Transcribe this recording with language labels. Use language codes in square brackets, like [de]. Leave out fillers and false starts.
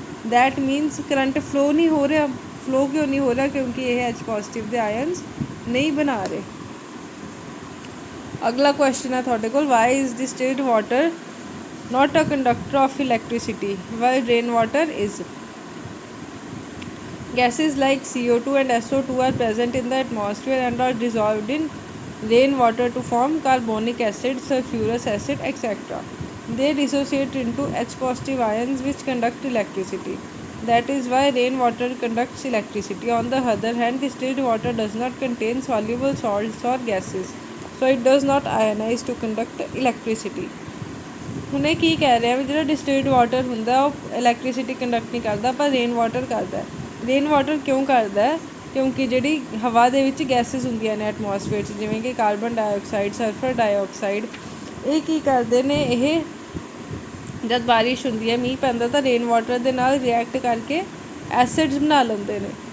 [pa] That means current flow ਨਹੀਂ ਹੋ ਰਿਹਾ। ਫਲੋ ਕਿਉਂ ਨਹੀਂ ਹੋ ਰਿਹਾ? ਕਿਉਂਕਿ ਇਹ H ਪੋਜ਼ੀਟਿਵ ਦੇ ਆਇਨਸ ਨਹੀਂ ਬਣਾ ਰਹੇ। ਅਗਲਾ ਕੁਐਸਚਨ ਹੈ ਤੁਹਾਡੇ ਕੋਲ, [en] Why is distilled water not a conductor of electricity while rainwater is? Gases like CO2 and SO2 are present in the atmosphere and are dissolved in rainwater to form carbonic acid, sulfurous acid, etc. They dissociate into H positive ions which conduct electricity. That is why rainwater conducts electricity. On the other hand, distilled water does not contain soluble salts or gases, so it does not ionize to conduct electricity. [pa] ਹੁਣ ਇਹ ਕੀ ਕਹਿ ਰਿਹਾ ਵੀ ਜਿਹੜਾ ਡਿਸਟਿਲਡ water ਹੁੰਦਾ ਉਹ electricity conduct ਨਹੀਂ ਕਰਦਾ, ਪਰ ਰੇਨ ਵਾਟਰ ਕਰਦਾ। ਰੇਨ ਵਾਟਰ ਕਿਉਂ ਕਰਦਾ? ਕਿਉਂਕਿ ਜਿਹੜੀ ਹਵਾ ਦੇ ਵਿੱਚ ਗੈਸਿਸ ਹੁੰਦੀਆਂ ਨੇ ਐਟਮੋਸਫੇਅਰ 'ਚ, ਜਿਵੇਂ ਕਿ ਕਾਰਬਨ ਡਾਈਆਕਸਾਈਡ, ਸਲਫਰ ਡਾਈਆਕਸਾਈਡ, ਇਹ ਕੀ ਕਰਦੇ ਨੇ, ਇਹ ਜਦ ਬਾਰਿਸ਼ ਹੁੰਦੀ ਹੈ, ਮੀਂਹ ਪੈਂਦਾ, ਤਾਂ ਰੇਨ ਵਾਟਰ ਦੇ ਨਾਲ ਰਿਐਕਟ ਕਰਕੇ ਐਸਿਡਸ ਬਣਾ ਲੈਂਦੇ ਨੇ।